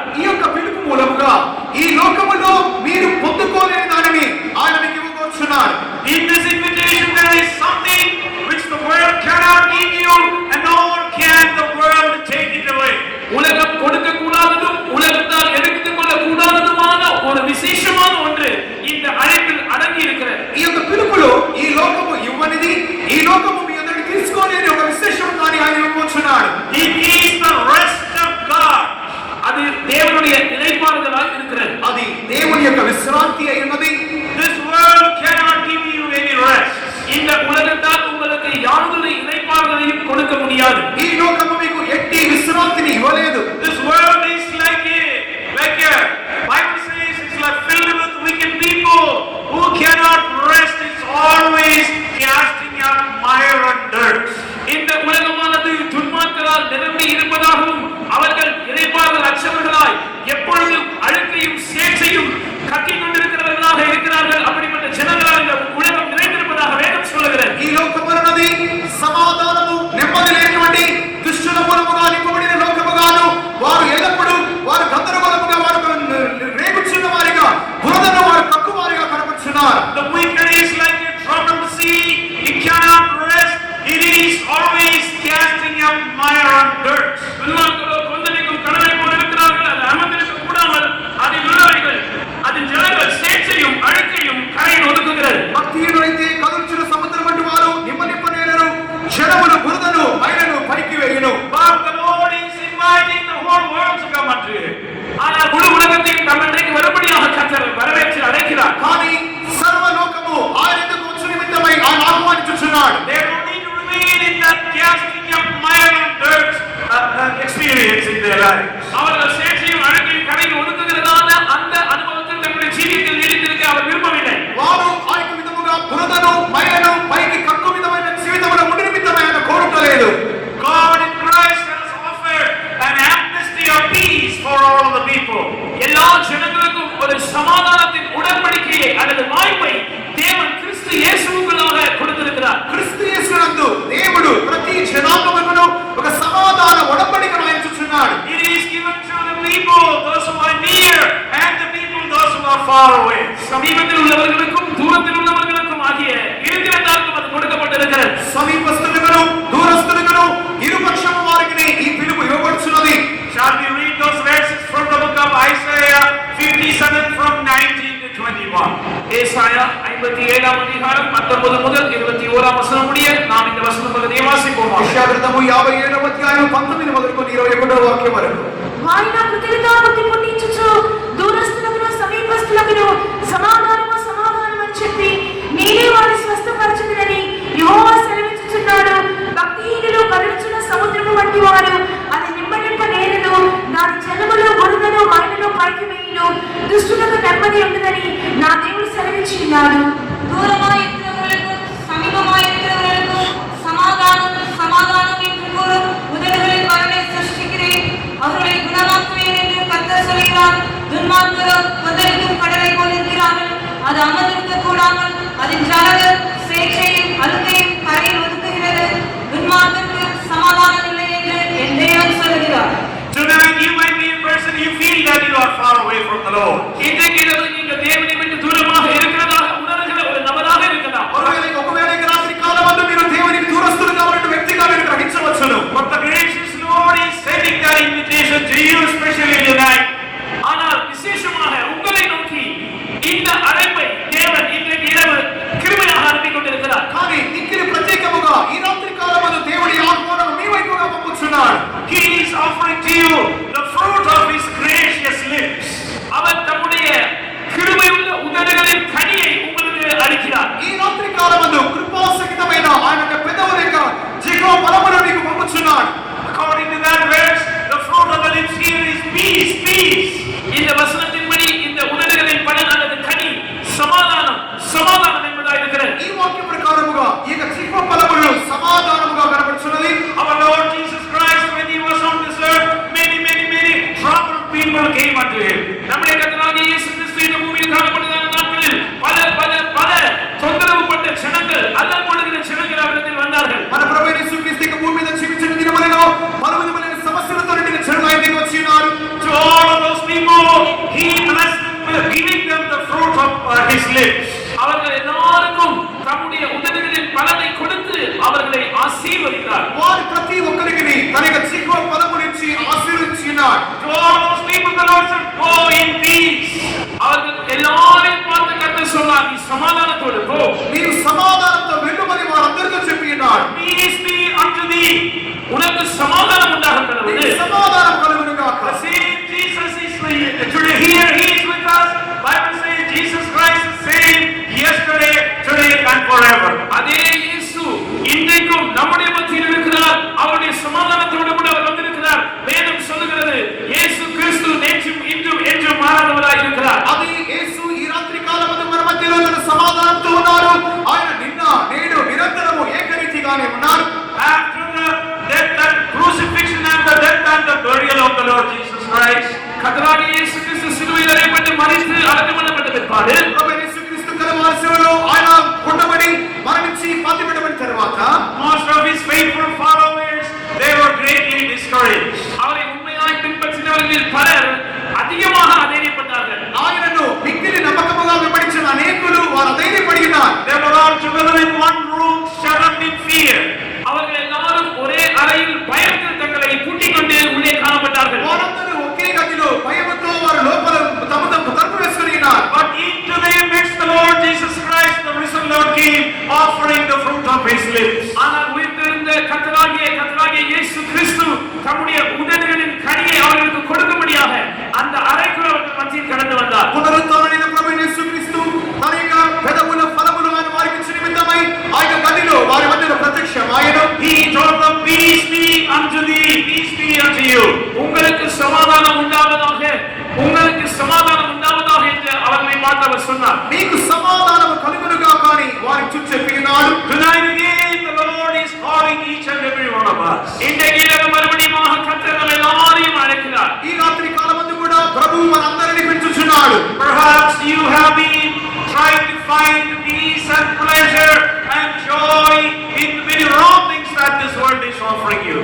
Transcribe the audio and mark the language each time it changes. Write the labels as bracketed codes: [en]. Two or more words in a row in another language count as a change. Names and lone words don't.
[te] ఈ యొక్క పిలుపు మూలముగా ఈ లోకములో మీరు పొందుకోలేని దానిని ఆయన మీకు ఇవ్వబోచున్నాడు. [en] In this invitation, there is something which the world cannot give you, and nor can the world take it away. [ta] உலகம் கொடுக்க கூடாததும் உலகத்தால் எடுத்துக் கொள்ள கூடாததுமான ஒரு விசேஷமான ஒன்று இந்த அழைப்பில் அடங்கி இருக்கிறது. [te] ఈ యొక్క పిలుపులో ఈ లోకము ఇవ్వనిది, ఈ లోకము మీ అందరికి తీసుకోలేని ఒక విశేషం దాన్ని ఆయన ఇవ్వబోచున్నాడు. [en] It is the rest of God. [ta] அது தேவனுடைய இளைப்பாறுதலாக இருக்கிறது. [te] అది దేవుని యొక్క విశ్రాంతి అయినది. [en] This world cannot give you any rest. [ta] இந்த உலகத்தால் உங்களுக்கு யாருடைய இளைப்பாறுதலையும் கொடுக்க முடியாது. [te] ఈ లోకము మీకు ఎట్టి విశ్రాంతిని ఇవ్వలేదు. [en] This world is like a Bible says it's like filled with wicked people who cannot rest. It's always casting out mire and dirt. [ta] இந்த உலகமானது துன்மார்க்கரால் நிரம்பி இருப்பதாகவும் அவர்கள் இளைப்பாறுதல் அற்றவர்களாய் எப்பொழுதும் அழுக்கையும் சேற்றையும் கக்கிக் கொண்டிருக்கிறவர்களாக இருக்கிறார்கள். அப்படிப்பட்ட ஜனங்களால் இந்த உலகம் நிறைந்திருப்பதாக வேதம் சொல்லுகிறது. [te] ఈ లోకమున్నది సమాధానము నెమ్మది లేనివంటి దుష్టుల మూలముగా నింపబడిన లోకముగాను, వారు ఎల్లప్పుడూ వారు గందరగోళముగా వారు రేగుచున్న వారిగా బురదను వారు కక్కువారిగా కనపడుచున్నారు. [en] The wicked is like a troubled sea. It cannot rest. It is always casting out mire and dirt. [ta] துன்மார்க்கரோ கொந்தளிக்கும் கடலை போல் இருக்கிறார்கள். அது அமர்ந்திருக்க கூடாமல் அதில் உள்ளவைகள் அதில் ஜனங்கள் சேற்றையும் அழுக்கையும் கரையில் ஒதுக்குகிறது. [te] భక్తిహీనులైతే కదుల్చిన సముద్రం వంటి వారు నిమ్మనిప్పనేరరు, జనములు బురదను మైలను పైకి వేయును. [en] But the Lord is inviting the whole world to come unto Him. [ta] ஆனால் முழு உலகத்தையும் தன்னிடைக்கு வரும்படியாக கர்த்தர் வரவேற்று அழைக்கிறார். [te] కానీ సర్వలోకము ఆయన ఎదుట వచ్చు నిమిత్తమై ఆయన ఆహ్వానించుచున్నాడు. [en] They don't need to remain in that casting of mire and dirt experience in their lives. [ta] அவர்கள் சேற்றையும் அழுக்கையும் கரையில் ஒதுக்குகிறதான அந்த அனுபவத்தில் தங்களுடைய ஜீவியத்தில் நீடித்திருக்க அவர் விரும்பவில்லை. [te] వారు ఆ యొక్క విధముగా బురదను మైలను పైకి కక్కు విధమైన జీవితమును ఉండి నిమిత్తమై ఆయన కోరుటలేదు. [en] God in Christ has offered an amnesty of peace for all the people. [ta] எல்லா ஜனங்களுக்கும் ஒரு சமாதானத்தின் உடன்படிக்கையை அல்லது வாய்ப்பை தேவன் கிறிஸ்து இயேசுவுக்குள்ளாக கொடுத்திருக்கிறார். [te] క్రీస్తు యేసునందు దేవుడు ప్రతి జనాంగమును ఒక సమాధాన ఒడంబడికను ఆయన చూచున్నాడు. [en] It is given to the people, those who are near, and the people, those who are far away. [ta] சமீபத்தில் உள்ளவர்களுக்கும் தூரத்தில் உள்ளவர்களுக்கும் ஆகிய இருக்கிறதாருக்கும் அது கொடுக்கப்பட்டிருக்கிறது. [te] సమీపస్తులుగాను దూరస్తులుగాను ఇరుపక్షము వారికి ఈ పిలుపు ఇవ్వబడుచున్నది. [en] Shall we read those verses from the book of Isaiah 57 from 19 to 21? [ta] ஏசாயா 57ஆம் அதிகாரம் 19 முதல் 21ஆம் வசனம் முடிய நாம் இந்த வசன பகுதியை வாசிப்போம். [te] యెషయా గ్రంథము 57వ అధ్యాయం 19 మొదలుకొని 21వ వాక్యం వరకు. ఆయన కృతజ్ఞతాపతి పుట్టించుచు దూరస్తులకు సమీపస్తులకు సమాధానము సమాధానం అని చెప్పి నేనే వారి స్వస్థపరచుదునని యెహోవా సెలవిచ్చుచున్నాడు. భక్తిహీనులు కదలుచున్న సముద్రము వంటి వారు అది నిమ్మనింప నేరదు, దాని జలములు బురదను మైలను పైకి వేయును, దుష్టులకు నెమ్మది ఉండదని నా దేవుడు సెలవిచ్చున్నాడు. [ta] தூரமாய் இருக்கிறவர்களுக்கும் சமீபமாய் இருக்கிறவர்களுக்கும் சமாதானம் என்று கூறும் உதடுகளின் வரனை சிருஷ்டிக்கிறேன். அவர்களை குணமாக்குவேன் என்று கர்த்தர் சொல்கிறார். துன்மார்க்கரோ கொந்தளிக்கும் கடலை போல் இருக்கிறார்கள். அது அமர்ந்திருக்க கூடாமல் அதன் ஜலங்கள் சேற்றையும் அழுக்கையும் கரையில் ஒதுக்குகிறது. துன்மார்க்கருக்கு சமாதானம் இல்லை என்று என் தேவன் சொல்கிறார். [en] Tonight you might be a person, you feel that you are far away from the Lord. [ta] இன்றைக்கு இரவு நீங்கள் தேவனை விட்டு தூரமாக இருக்கிறதாக உணர்கிற ஒரு நபராக இருக்கலாம். [te] ఒకవేళ రాత్రి కాలమందు మీరు దేవునికి దూరస్తులుగా ఉన్న వ్యక్తిగా మీరు గ్రహించవచ్చును. [en] But the gracious Lord is sending that invitation to you especially tonight. [ta] ஆனால் விசேஷமாக உங்களை நோக்கி இந்த அழைப்பை தேவன் இன்றைக்கு இரவு கிருபையாக அனுப்பி கொண்டிருக்கிறார். [te] కానీ ఇక్కడ ప్రత్యేకముగా ఈ రాత్రి కాలమందు దేవుడి ఆహ్వానం మీ వైపుగా పంపుచున్నాడు. [en] He is offering to you the fruit of his gracious lips. [ta] அவர் தம்முடைய கிருபையுள்ள உதடுகளின் கனியை உங்களுக்கு அளிக்கிறார். [te] ఈ రాత్రి కాలమందు కృపాసహితమైన ఆయన యొక్క పెదవుల యొక్క జీవ ఫలమును మీకు పంపుచున్నాడు. [en] According to that verse, the fruit of the lips here is peace, peace. [ta] இந்த வசனத்தின்படி இந்த உதடுகளின் பலன் அல்லது கனி சமாதானம், சமாதானம் என்பதாக இருக்கிறது. [te] ఈ వాక్య ప్రకారముగా ఈ యొక్క జీవ ఫలములు సమాధానముగా కనబడుచున్నది. [en] Our Lord Jesus Christ, when he was on this earth, many troubled people came unto him. [ta] நம்முடைய கர்த்தராகிய இயேசு கிறிஸ்து இந்த பூமியில் காணப்படுகிற நாட்களில் பல தொந்தரவுப்பட்ட ஜனங்கள் அல்லற்படுகிற ஜனங்கள் அவரிடத்தில் வந்தார்கள். [te] మన ప్రభువైన యేసుక్రీస్తు యొక్క భూమి మీద జీవించిన దినములలో పలు విధములైన సమస్యలతో నిండిన జనులు ఆయన దగ్గరికి వచ్చి ఉన్నారు. [en] To all of those people, he blessed them, giving them the fruit of his lips. [ta] அவர்கள் எல்லாருக்கும் தம்முடைய உதடுகளின் பலனை கொடுத்து அவர்களை ஆசீர்வதித்தார். [te] వారు ప్రతి ఒక్కరికి తన యొక్క జీవ ఫలమునిచ్చి ఆశీర్వదించినాడు. [en] To all those people, the Lord said, go in peace. [ta] அவர்கள் எல்லாரையும் பார்த்து கர்த்தர் சொன்னார், நீ சமாதானத்தோடு போ. [te] మీరు సమాధానంతో వెళ్ళమని వారందరితో చెప్పి ఉన్నాడు. [en] Peace be unto thee. [ta] உனக்கு சமாதானம் உண்டாகிறது. [te] నీకు సమాధానం కలుగును గాక. [en] The same Jesus is today here. He is with us. Bible says Jesus Christ is same yesterday, today and forever. [ta] அதே இயேசு இன்றைக்கும் நம்முடைய மத்தியில் இருக்கிறார். அவருடைய சமாதானத்தோடு கூட அவர் வந்திருக்கிறார். வேதம் சொல்லுகிறது இயேசு கிறிஸ்து நேற்றும் இன்றும் என்றும் மாறாதவராய் இருக்கிறார். [te] అది యేసు ఈ రాత్రి కాలమందు మన మధ్యలో తన సమాధానంతో ఉన్నారు. ఆయన నిన్న నేడు నిరంతరము ఏకరీతిగానే ఉన్నాడు. [en] After the death and crucifixion and the death and the burial of the Lord Jesus Christ, [ta] கர்த்தராகிய இயேசு கிறிஸ்து சிலுவையில் அறையப்பட்டு மரித்து அடக்கம் பண்ணப்பட்ட பிற்பாடு [te] ప్రభువైన యేసుక్రీస్తు కలవరి శిలువలో ఆయన కొట్టబడి మరణించి పాతిపెట్టబడిన తరువాత [en] most of his faithful followers, they were greatly discouraged. [ta] அவரை உண்மையாய் பின்பற்றினவர்களில் பலர் அதிகமாக அதைரியப்பட்டார்கள். [te] ఆయనను మిక్కిలి నమ్మకముగా వెంబడించిన అనేకులు వారు ధైర్యపడినారు. [en] They were all together in one room, shut up in fear. [ta] அவர்கள் எல்லாரும் ஒரே அறையில் பயத்தில் தங்களை பூட்டிக் கொண்டு உள்ளே காணப்பட்டார்கள். [te] వారందరూ ఒకే గదిలో భయముతో వారు లోపల తమ తలుపు వేసుకొని ఉన్నారు. [en] But into their midst the Lord Jesus Christ, the risen Lord, came offering the fruit of his lips. [ta] ஆனால் உயிர்த்தெழுந்த கர்த்தராகிய இயேசு கிறிஸ்து தம்முடைய உதடுகளின் கனியை அவர்களுக்கு கொடுக்கும்படியாக அந்த அறைக்குள் அவர்கள் மத்தியில் கடந்து வந்தார். [te] పునరుత్థానమైన ప్రభువైన యేసుక్రీస్తు తన యొక్క పెదవుల ఫలములు ఆయన వారికి ఇచ్చిన నిమిత్తమై ఆ యొక్క గదిలో వారి మధ్యలో ప్రత్యక్షమాయెను. [en] He told them, peace be unto thee, peace be unto you. [ta] உங்களுக்கு சமாதானம் உண்டாவதாக, உங்களுக்கு சமாதானம் உண்டாவதாக என்று அவர்களை பார்த்து அவர் சொன்னார். [te] నీకు సమాధానము కలుగునుగా కానీ వారికి చూచి చెప్పినాడు. [en] Tonight again the Lord is calling each and every one of us. [ta] இன்றைக்கு இரவு மறுபடியும் கர்த்தர் நம்ம எல்லாரையும் அழைக்கிறார். [te] ఈ రాత్రి కాలమందు కూడా ప్రభువు మనందరినీ పిలుచుచున్నాడు. [en] Perhaps you have been trying to find peace and pleasure and joy in the very wrong things that this world is offering you.